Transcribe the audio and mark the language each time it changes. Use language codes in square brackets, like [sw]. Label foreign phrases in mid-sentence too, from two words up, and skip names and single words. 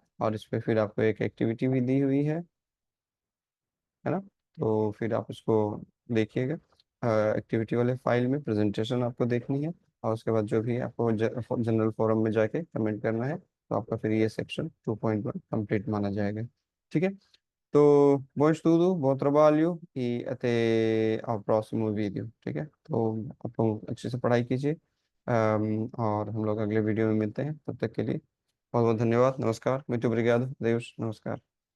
[hi] और इस पे फिर आपको एक एक्टिविटी भी दी हुई है ना। तो फिर आप उसको देखिएगा। एक्टिविटी वाले फाइल में प्रेजेंटेशन आपको देखनी है, और उसके बाद जो भी आपको जनरल फोरम में जाके कमेंट करना है, तो आपका फिर ये सेक्शन 2.1 कंप्लीट माना जाएगा। ठीक है। [pt] तो bom estudo, bom trabalho e até ao próximo vídeo। [hi] ठीक है। तो आप लोग अच्छे से पढ़ाई कीजिए। और हम लोग अगले वीडियो में मिलते हैं, तब तक के लिए बहुत बहुत धन्यवाद। नमस्कार, [pt] muito obrigado, Deus, [hi] नमस्कार।